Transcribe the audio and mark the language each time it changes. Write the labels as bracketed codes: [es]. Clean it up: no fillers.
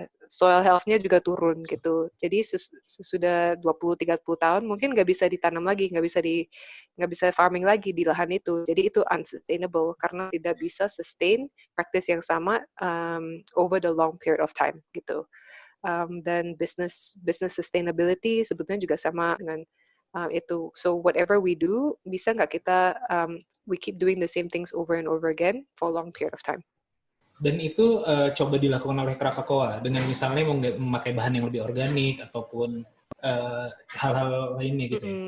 [id] Soil health-nya juga turun gitu. Jadi sesudah 20-30 tahun mungkin nggak bisa ditanam lagi, nggak bisa farming lagi di lahan itu. Jadi itu unsustainable karena tidak bisa sustain practice yang sama [en] over the long period of time [id] gitu. Dan business sustainability sebetulnya juga sama dengan itu. [en] So whatever we do, [id] bisa nggak kita [en] we keep doing the same things over and over again for a long period of time. [id] Dan itu coba dilakukan oleh Krakatau dengan misalnya memakai bahan yang lebih organik ataupun hal-hal lainnya gitu ya.